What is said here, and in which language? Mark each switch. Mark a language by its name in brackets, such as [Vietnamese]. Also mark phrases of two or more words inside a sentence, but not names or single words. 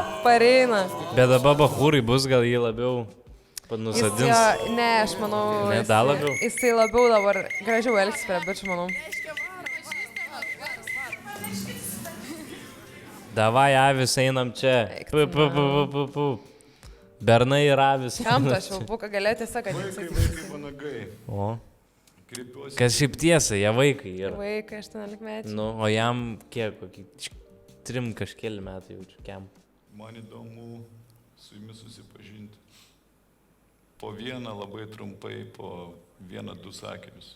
[Lithuanian] pareina. Bet dabar bahūrai bus, gal jį labiau nusadins. Ne, aš manau. Ne, dar labiau? Jisai labiau dabar gražiau elgsis prie bičių, manau. Davai, avis, einam čia. Eik Pu, pu, pu, pu, pu, pu. Bernai ir avis. Kam tas švilpuką galėjo tiesiog, kad jisai. O. Kas šiaip tiesa, jie vaikai yra. Vaikai 18 metų. Nu, o jam kiek, kokį 3 kažkėlį metų jaučiu, kiam. Man įdomu su jumis susipažinti. Po vieną labai trumpai, po 1-2 sakinius.